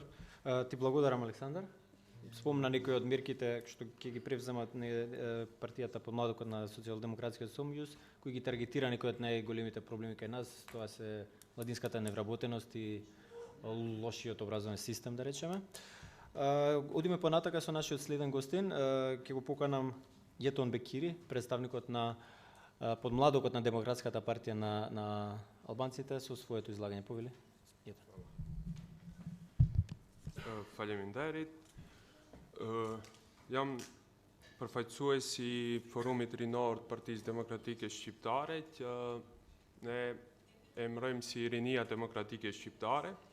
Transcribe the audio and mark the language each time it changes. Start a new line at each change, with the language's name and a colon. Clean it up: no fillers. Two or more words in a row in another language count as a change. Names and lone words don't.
Macedonian: Ти благодарам, Александар. Спомна некои од мерките што ќе ги превземат партијата под младокот на Социјалдемократскиот сојуз, кои ги таргетира некои од најголемите проблеми кај нас, тоа се младинската невработеност и лошиот образовен систем, да речеме. Одиме понатака со нашиот следен гостин, ќе го поканам Јетон Бекири, представникот на под младокот на Демократската партија на албанците, со своето излагање. Повели?
Albanian: Faleminderit. Jam përfaqësues i Forumit Rinor të Partisë Demokratike Shqiptare, që ne emërojmë si Rinia Demokratike Shqiptare.